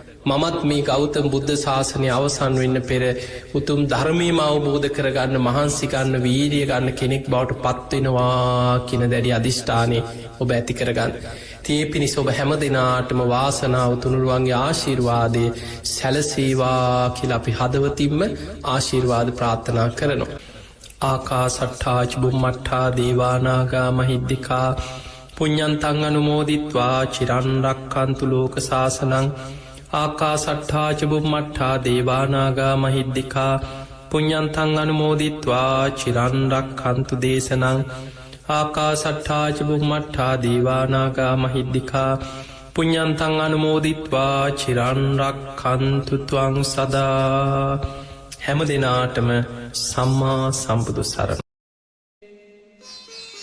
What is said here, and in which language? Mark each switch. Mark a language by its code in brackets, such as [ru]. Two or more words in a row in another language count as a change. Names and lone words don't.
[si] මමත් මේ ගෞතම බුද්ධ ශාසනය අවසන් වෙන්න පෙර උතුම් ධර්මීම අවබෝධ කරගන්න මහන්සිකන්න වීරිය ගන්න කෙනෙක් බවට පත්වෙනවා කියන දැඩි අධිෂ්ඨානය ඔබ ඇති කරගන්න. තිය පිණිස ඔබ හැම දෙනාටම වාසනාව තුනුරුවන්ගේ ආශිර්වාදය සැලසේවා කියලා අපි හදවතින්ම ආශිර්වාද ප්‍රාර්ථනා කරනවා. [pi] ආකා සට්ඨාච බුම්මට්ඨා දේවානාගා මහිද්දිකා පුඤ්ඤන්තං අනුමෝදිත්වා චිරන්රක්칸තු ලෝක සාසනං ආකා සට්ඨාච බුම්මට්ඨා දේවානාගා මහිද්දිකා පුඤ්ඤන්තං අනුමෝදිත්වා චිරන්රක්칸තු දේශනං ආකා සට්ඨාච බුම්මට්ඨා දේවානාගා මහිද්දිකා පුඤ්ඤන්තං අනුමෝදිත්වා චිරන්රක්칸තු ත්වං සදා. [si] හැම දෙනාටම සම්මා සම්බුදු සරණයි.